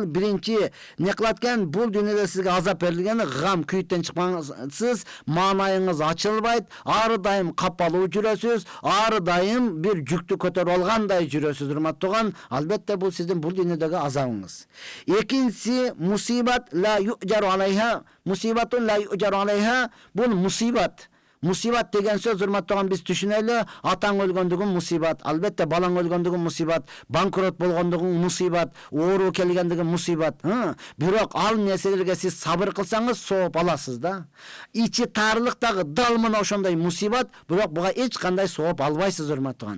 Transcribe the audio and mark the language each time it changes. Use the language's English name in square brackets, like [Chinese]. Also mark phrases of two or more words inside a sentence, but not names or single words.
[Kyrgyz] Биринчи не кылат экен? Бул дүйнөдө сизге азап берилген, гам күйүттөн чыкпаңсыз, маанайыңыз ачылбайт, ары дайым капалуу жүрөсүз, ары дайым бир жүктү көтөрүп алгандай жүрөсүз, урматтаган. Албетте бул сиздин бул дүйнөдөгү азабыңыз. Экинчиси [Arabic] مصيبة لا يؤجر عليها، مصيبة لا يؤجر عليها. [Kyrgyz] Бул мусибат. Мусибат деген сөз, урматтаган, биз түшүнөлү. Атаң өлгөндүгүн мусибат, албетте балаң өлгөндүгүн мусибат, банкрот болгондугуң мусибат, оору келгендиги мусибат. Бирок ал нерселерге сиз сабыр кылсаңыз, сооп аласыз да. Ичи таарлык дагы дал мына ошондой мусибат, бирок буга эч кандай сооп албайсыз, урматтаган.